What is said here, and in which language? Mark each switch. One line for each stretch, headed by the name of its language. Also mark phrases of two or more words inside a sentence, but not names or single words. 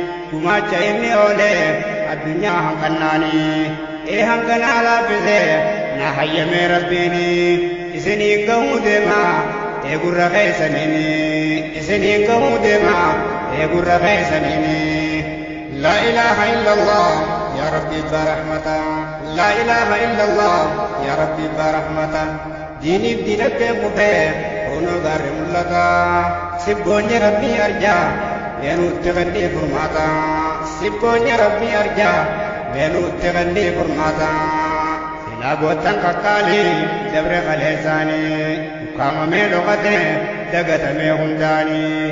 Oromo: Gumaacha inni oole addunyaa hanqannaani. Ee hanqanaa laaffise na hayyame Rabbiini. Isinii gahuu deema ee gurra keessaniini. Isinii gahuu deema ee gurra keessaniini.
Arabic: لا إله إلا الله. يا ربي برحمته. لا إله إلا الله. يا ربي برحمته.
Oromo: Diiniif diinagdee kufee kunoo gaarri mul'ata. Sibboonye Rabbii arjaa meenuutti kannii furmaata. Sibboonye Rabbii arjaa meenuutti kannii furmaata. Silaa goottan kakkaali dabre kaleessaani. Ukkaamamee dhokate dagatamee hundaani.